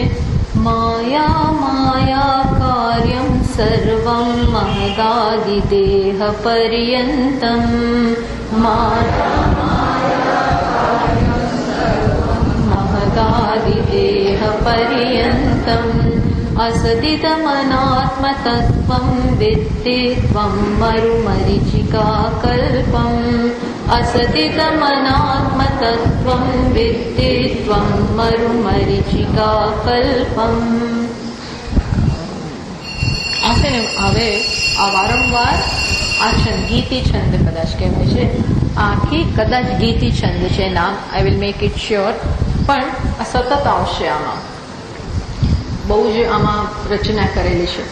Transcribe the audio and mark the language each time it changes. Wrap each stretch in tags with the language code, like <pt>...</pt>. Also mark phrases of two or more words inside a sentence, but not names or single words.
<sa>માયા માયા કાર્યમ સર્વમ મહદાદિદેહ પર્યંતમ મહદાદિદેહ પર્યંતમ असदिदमनात्मतत्त्वं विद्धि त्वं मरुमरीचिका कल्पम् असदिदमनात्मतत्त्वं विद्धि त्वं मरुमरीचिका कल्पम्.</sa> <gu>આ છે ને, હવે આ વારંવાર આ છંદ ગીતી છંદ કદાચ કહેવાય છે. આખી કદાચ ગીતી છંદ છે નામ.</gu> <en>I will make it sure.</en> <gu>પણ આ સતત આવશે. આમાં બહુ જ આમાં રચના કરેલી છે.</gu>